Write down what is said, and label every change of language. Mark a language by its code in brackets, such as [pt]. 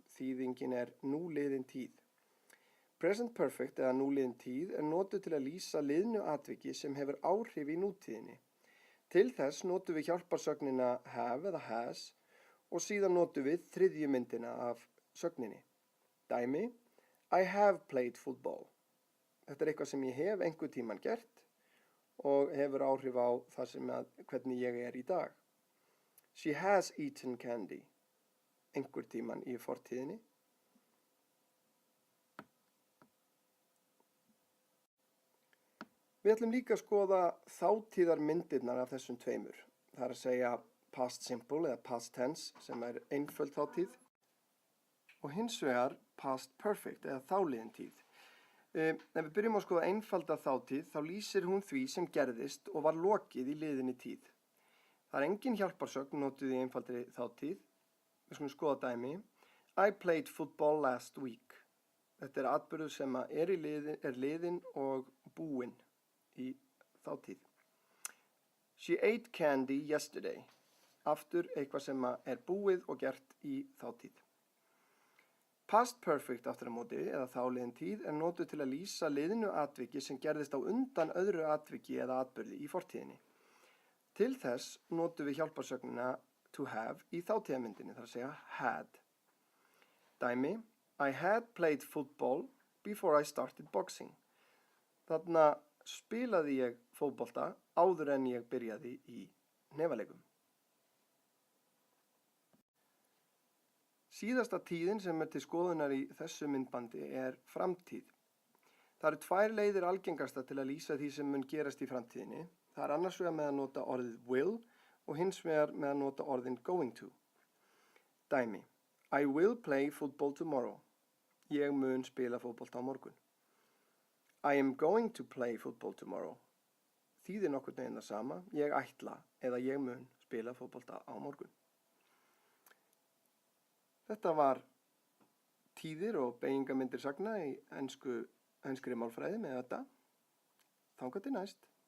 [is] Þýðingin er núliðin tíð. Present perfect eða núliðin tíð er notuð til að lýsa liðnu atviki sem hefur áhrif í nútíðinni. Til þess notum við hjálparsögnina have eða has og síðan notum við þriðju myndina af sögninni. [en] Dæmi, I have played football. [is] Þetta er eitthvað sem ég hef einhvern tímann gert og hefur áhrif á það sem hvernig ég er í dag. [en] She has eaten candy. [is] Einhvern tímann í fortíðinni. Við ætlum líka að skoða þátíðar myndirnar af þessum tveimur. Það er að segja past simple eða past tense sem er einföld þátíð og hins vegar past perfect eða þáliðin tíð. Ef við byrjum að skoða einfalda þátíð þá lýsir hún því sem gerðist og var lokið í liðinni tíð. Það er engin hjálparsögn notuð í einfaldri þátíð. Við skulum skoða dæmi. [en] I played football last week. [is] Þetta er atburður sem er liðin og búinn í þátíð. [en] She ate candy yesterday. [is] Aftur eitthvað sem er búið og gert í þátíð. Past perfect aftur á móti eða þáliðin tíð er notuð til að lýsa liðnu atviki sem gerðist á undan öðru atviki eða atburði í fortíðinni. Til þess notum við hjálparsögnina to have í þátíðamyndinni, það er að segja had. [en] Dæmi, I had played football before I started boxing. [is] Þarna spilaði ég fótbolta áður en ég byrjaði í hnefaleikum. Síðasta tíðin sem er til skoðunar í þessu myndbandi er framtíð. Það eru tvær leiðir algengasta til að lýsa því sem mun gerast í framtíðinni. Það er annars vegar með að nota orðið will og hins vegar með að nota orðin going to. [en] Dæmi, I will play football tomorrow. [is] Ég mun spila fótbolta á morgun. [en] I am going to play football tomorrow. [is] Þýðir nokkurn veginn það sama, ég ætla eða ég mun spila fótbolta á morgun. Þetta var tíðir og beygingamyndir sagna í enskri málfræði með þetta. Þangað til næst.